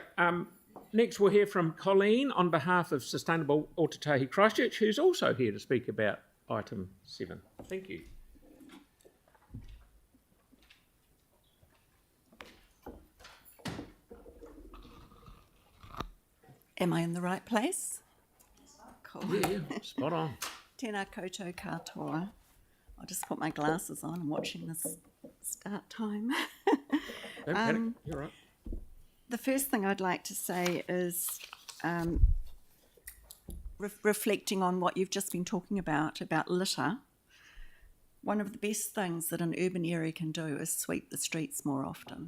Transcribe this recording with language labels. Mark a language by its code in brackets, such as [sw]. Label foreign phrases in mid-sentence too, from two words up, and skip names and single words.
[en] Next we'll hear from Colleen on behalf of Sustainable Ōtautahi Christchurch, who's also here to speak about item 7. Thank you. Am I in the right place? Cool. Yeah, spot on. [mi] Tēnā koutou katoa. [en] I'll just put my glasses on. I'm watching this start time. Don't panic. You're right. The first thing I'd like to say is reflecting on what you've just been talking about litter. One of the best things that an urban area can do is sweep the streets more often.